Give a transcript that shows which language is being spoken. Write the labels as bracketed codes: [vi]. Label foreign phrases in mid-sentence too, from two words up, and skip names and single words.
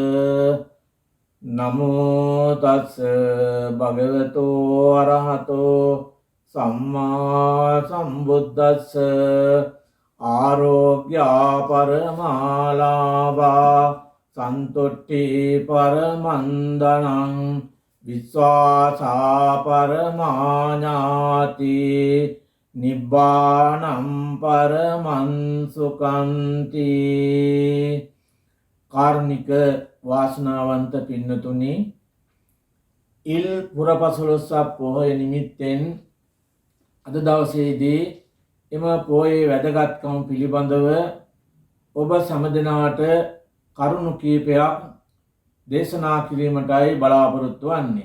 [pi] නමෝ තස්ස භගවතු අරහතෝ සම්මා සම්බුද්දස්ස ආරෝග්‍යා පරමාලාභා සන්තුට්ටි පරමන්දනං විශ්වාසා පරමාඥාති නිබ්බානම් පරමංසුකන්ති. [si] කාරුණික වාසනාවන්ත පින්නතුනි, ඉල් පුරපසළොස්වක පොහොය නිමිත්තෙන් අද දවසේදී එම පොහොයේ වැදගත්කම පිළිබඳව ඔබ සැමදෙනාට කරුණු කීපයක් දේශනා කිරීමටයි බලාපොරොත්තු වන්නේ.